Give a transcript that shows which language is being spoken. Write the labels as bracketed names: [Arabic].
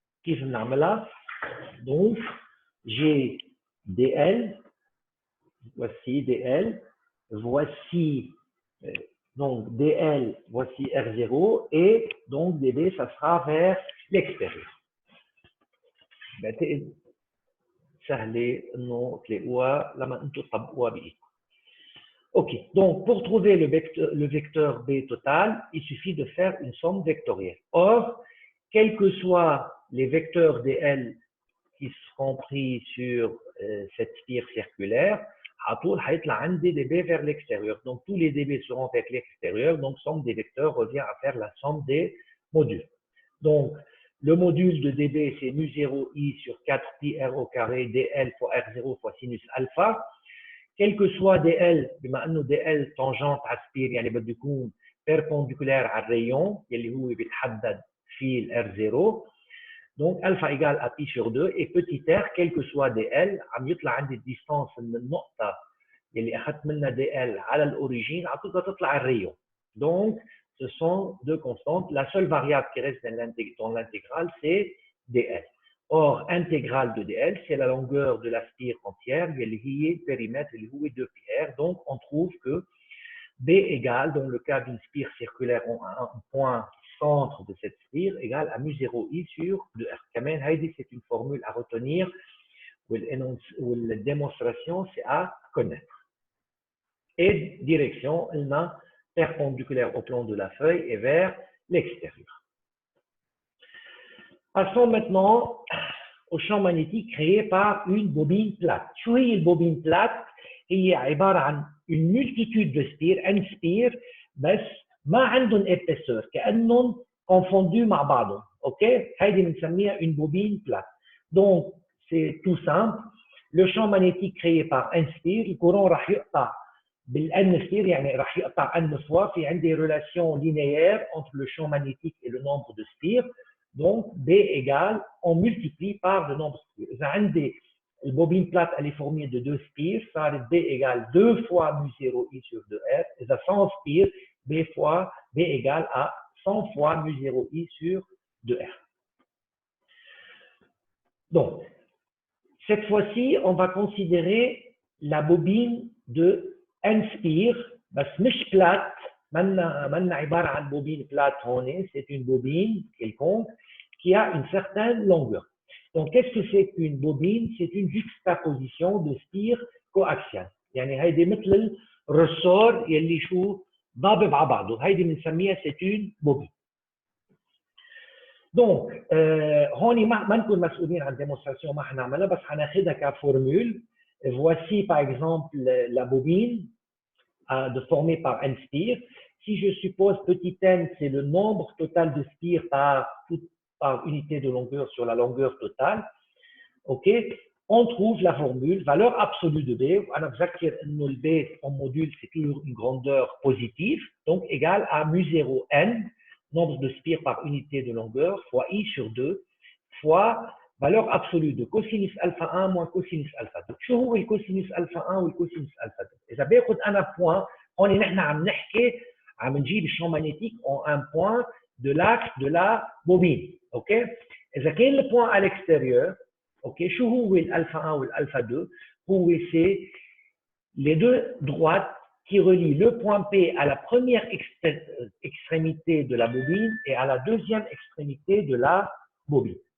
[Arabic] كيف نعملها؟ [French] Donc, j'ai dl, voici dl, voici donc dl, voici R0 et donc dB, ça sera vers l'extérieur. [Arabic] سهلة إنه تلاقوها لما أنتم تطبقوها بإيدكم. [French] Ok, donc pour trouver le vecteur B total, il suffit de faire une somme vectorielle. Or, quels que soient les vecteurs dl qui seront pris sur cette spire circulaire, des dB vers l'extérieur. Donc tous les dB seront vers l'extérieur, donc somme des vecteurs revient à faire la somme des modules. Donc le module de dB c'est mu0i sur 4pi r au carré dl fois r0 fois sinus alpha. Quel que soit dl, [Arabic] بما انه [French] dl tangente à spire [Arabic] يعني بده يكون perpendiculaire على الريون اللي هو بيتحدد في ال r0. [French] Donc alpha égale à pi sur 2 et petit r quel que soit dl [Arabic] عم يطلع عندي الديستانس من النقطه اللي اخذت منها dl على الاوريجين عطيتها تطلع الريون. [French] Donc ce sont deux constantes. La seule variable qui reste dans l'intégrale c'est dl. Or, intégrale de dl, c'est la longueur de la spire entière, il y a le périmètre, il y a 2πr. Donc, on trouve que B égale, dans le cas d'une spire circulaire, un point centre de cette spire, égale à mu0i sur 2r. Kamen, c'est une formule à retenir, où la démonstration, c'est à connaître. Et direction, elle est perpendiculaire au plan de la feuille et vers l'extérieur. Passons maintenant au champ magnétique créé par une bobine plate. [Arabic] شو هي البوبين plate؟ هي عبارة عن [French] une multitude de spires, n spires [Arabic] بس ما عندهم épaisseur كأنهم confondus مع بعضهم. [French] اوكي؟ [Arabic] هذه بنسميها [French] une bobine plate. Donc c'est tout simple. Le champ magnétique créé par n spire, le courant راح يقطع بالn spire [Arabic] يعني راح يقطع [French] n fois. [Arabic] في عندي [French] relation linéaire entre le champ magnétique et le nombre de spires. Donc, B égale, on multiplie par le nombre de spires. La bobine plate, elle est formée de 2 spires. Ça B égale 2 fois mu0i sur 2r. Et ça 100 spires, B égale à 100 fois mu0i sur 2r. Donc, cette fois-ci, on va considérer la bobine de n spires. [Arabic] بس مش plate. منا عبارة عن bobine plate هون. [French] C'est une bobine quelconque qui a une certaine longueur. Donc, qu'est-ce que c'est qu'une bobine? C'est une juxtaposition de spires coaxiales. [Arabic] يعني هيدي مثل الرسور يلي شو ضابب على بعضه. هيدي بنسميها [French] c'est une bobine. [Arabic] Donc, هون ما نكون مسؤولين عن démonstration ما حنعملها بس حناخدها كفورمule. [French] Voici par exemple la bobine formée par n spires. Si je suppose petit n, c'est le nombre total de spires par unité de longueur sur la longueur totale, ok, on trouve la formule valeur absolue de B. On le B en module, c'est toujours une grandeur positive, donc égale à mu0 n, nombre de spires par unité de longueur, fois i sur 2, fois valeur absolue de cosinus alpha 1 moins cosinus alpha 2. [Arabic] شو هو الكوسينوس alpha 1 والكوسينوس alpha 2؟ إذا باخد أنا point، هون نحن عم نحكي عم نجيب الشامp magnétique [French] en un point de l'axe de la bobine. [English] OK? [Arabic] إذا كان [French] le point à l'extérieur، OK، [Arabic] شو هو [French] l'alpha 1 ou l'alpha 2؟ هو c'est les deux droites qui relient le point P à la première extrémité de la bobine et à la deuxième extrémité de la bobine.